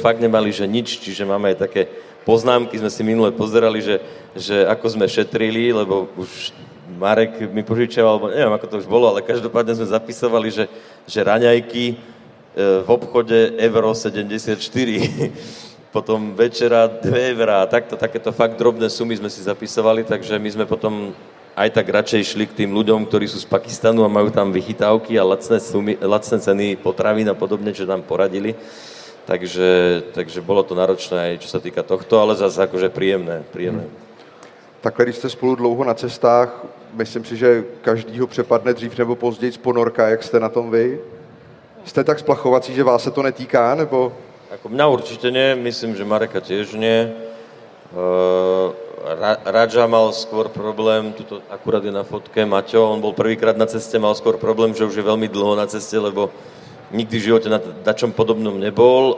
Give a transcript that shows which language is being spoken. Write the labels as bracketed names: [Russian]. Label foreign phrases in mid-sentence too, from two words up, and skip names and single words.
[Slovak] fakt nemali, že nič, čiže máme aj také poznámky, sme si minule pozerali, že ako sme šetrili, lebo už Marek mi požičiaval, alebo neviem, ako to už bolo, ale každopádne sme zapisovali, že raňajky v obchode euro 74, potom večera 2 eurá, takéto fakt drobné sumy sme si zapisovali, takže my sme potom aj tak radšej šli k tým ľuďom, ktorí sú z Pakistanu a majú tam vychytávky a lacné ceny potravín a podobne, čo nám poradili. Takže bolo to náročné aj čo sa týka tohto, ale zase akože príjemné. [Czech] Takhle, když jste spolu dlouho na cestách, myslím si, že každýho přepadne dřív nebo později ponorka, jak jste na tom vy? Jste tak splachovací, že vás se to netýká, nebo? [Slovak] Ako mňa určite nie, myslím, že Mareka tiež nie. Radža mal skôr problém, tuto akurát je na fotke, Maťo, on bol prvýkrát na ceste, mal skôr problém, že už je veľmi dlho na ceste, lebo nikdy v živote na čom podobnom nebol.